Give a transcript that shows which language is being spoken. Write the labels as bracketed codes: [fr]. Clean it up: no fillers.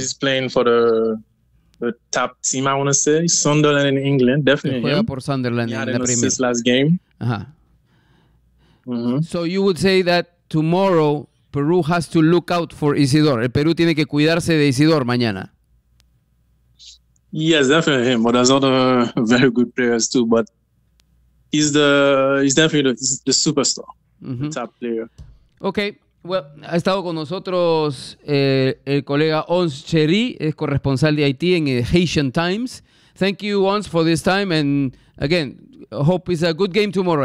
[en] He's playing for the top team, I want to say. Sunderland in England, definitely. [es] Juega por Sunderland [en] in the Premier. Since last game. Uh-huh. So you would say that tomorrow Peru has to look out for Isidore. [es] El Perú tiene que cuidarse de Isidore mañana. [en] Yes, definitely him. But there's other very good players too. But he's definitely the superstar, mm-hmm. The top player. Okay. [es] Well, ha estado con nosotros el colega Ons Cherry, es corresponsal de Haití en Haitian Times. [en] Thank you, Ons, for this time. And again, hope it's a good game tomorrow.